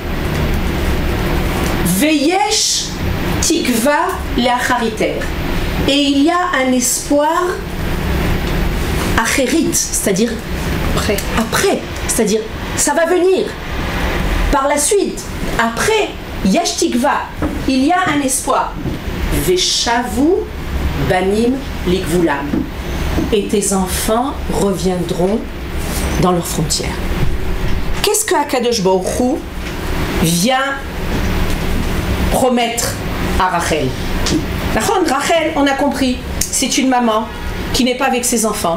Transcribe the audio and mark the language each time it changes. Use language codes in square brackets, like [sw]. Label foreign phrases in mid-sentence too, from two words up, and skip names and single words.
[he] ויש תקווה לאחריתך, [fr] et il y a un espoir achérit, c'est-à-dire après, c'est-à-dire ça va venir par la suite. Après, [he] יש תקווה, [fr] il y a un espoir. [he] ושבו בנים לגבולם, [fr] et tes enfants reviendront dans leurs frontières. Qu'est-ce que Akadosh Baruch Hu vient promettre à Rachel? Rachel, on a compris, c'est une maman qui n'est pas avec ses enfants.